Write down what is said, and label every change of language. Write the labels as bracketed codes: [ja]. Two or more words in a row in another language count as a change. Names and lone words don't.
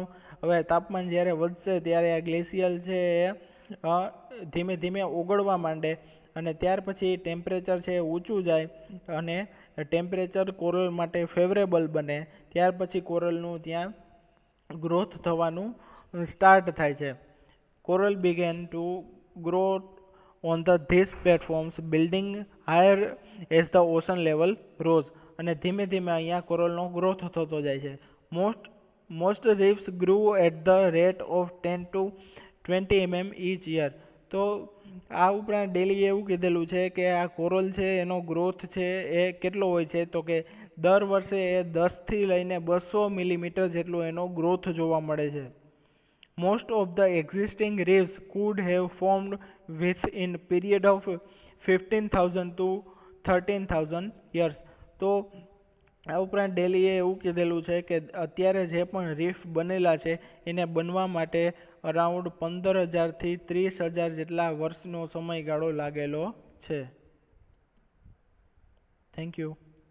[gu] હવે તાપમાન જ્યારે વધશે ત્યારે આ ગ્લેશિયલ છે એ ધીમે ધીમે ઓગળવા માંડે અને ત્યાર પછી ટેમ્પરેચર છે ઊંચું જાય અને ટેમ્પરેચર કોરલ માટે ફેવરેબલ બને. ત્યાર પછી કોરલનું ત્યાં ગ્રોથ થવાનું સ્ટાર્ટ થાય છે. [en] કોરલ began to grow on these platforms, building higher as the ocean level rose. [gu] અને ધીમે ધીમે અહીંયા કોરલનો ગ્રોથ થતો જાય છે. [en] most reefs grew at the rate of 10 to 20 mm each year. [gu] તો આ ઉપરાંત ડેલી એવું કીધેલું છે કે આ કોરલ છે એનો ગ્રોથ છે એ કેટલો હોય છે? તો કે દર વર્ષે એ 10થી લઈને 200 મિલીમીટર જેટલો એનો ગ્રોથ જોવા મળે છે. [en] Most of the existing reefs could have formed within period of 15,000 to 13,000 years. [gu] તો આ ઉપરાંત ડેલીએ એવું કીધેલું છે કે અત્યારે જે પણ રીફ બનેલા છે એને બનવા માટે અરાઉન્ડ 15,000 થી 30,000 જેટલા વર્ષનો સમયગાળો લાગેલો છે. [en] thank you.